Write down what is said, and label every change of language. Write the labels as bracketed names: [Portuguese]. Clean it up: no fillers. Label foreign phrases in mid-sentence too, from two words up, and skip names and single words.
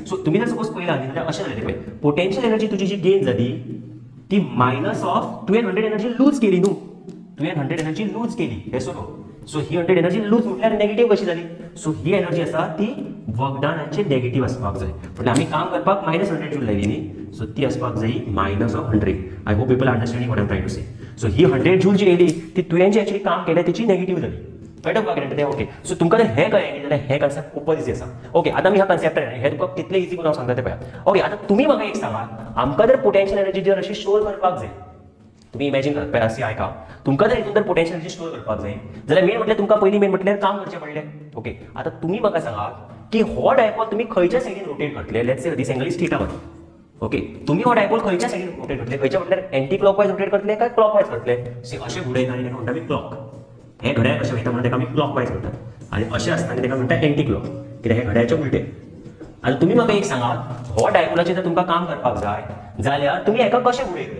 [Konkani] सो तुम्ही जर सपोज पळयलां न्ही जाल्यार अशें जालें पळय [English] potential energy [Konkani] तुजी जी गेन जाली ती [English] minus of [Konkani] तुवें 100 [English] energy lose [Konkani] केली न्हू. तुवें 100 [English] energy lose [Konkani] केली हे सोडो. सो ही 100 [English] energy lose [Konkani] म्हटल्यार नेगेटिव्ह कशी जाली. सो ही एनर्जी आसा ती वखदानाची नेगेटिव्ह आसपाक जाय. म्हटल्यार आमी काम करपाक -100 जूल लायली न्ही. सो ती आसपाक जाय [English] minus of [Konkani] 100. [English] I hope people understanding what I am trying to say. [Konkani] सो ही 100 जूल जी येयली ती तुवें जी एक्चुअली काम केलें तेची नेगेटिव्ह जाली. कळटा तुका कितें तें. ओके सो तुमकां जर हे कळ्ळें न्ही जाल्यार हे कन्सेप्ट खूब इजी आसा. ओके आतां आमी ह्या कन्सेप्टार हे तुका कितले इजी करून हांव सांगता तें पळया. ओके आतां तुमी म्हाका एक सांगात आमकां जर [English] potential energy [Konkani] जर अशी स्टोर करपाक जाय तुम्ही इमॅजिन करता पळय अशी आयका तुमकां जर हितून जर [English] potential energy [Konkani] स्टोर करपाक जाय जाल्यार मेन म्हटल्यार तुमकां पयलीं मेन म्हटल्यार काम करचें पडलें. ओके आतां तुमी म्हाका सांगात की हो डायपोल तुमी खंयच्या सायडीन रोटेट करतले. [English] let's say this angle is theta 1. [Konkani] ओके तुम्ही हो डायपोल खंयच्या सायडीन रोटेट करतले. खंयच्या म्हटल्यार [English] anti clockwise rotate [Konkani] करतले काय क्लॉकवायज करतले. अशें घुडयता आनी ताका म्हणटा आमी क्लॉक. हे घड्याळ कशें वयता म्हणून ताका आमी क्लॉकवायज म्हणटात आणि अशें आसता आनी ताका म्हणटा [English] anti clock [Konkani] कित्याक हे घड्याळाचे उलटे. आतां तुमी म्हाका एक सांगात हो डायपोलाचेर जर तुमकां काम करपाक जाय जाल्यार तुमी हेका कशें घुडयतले.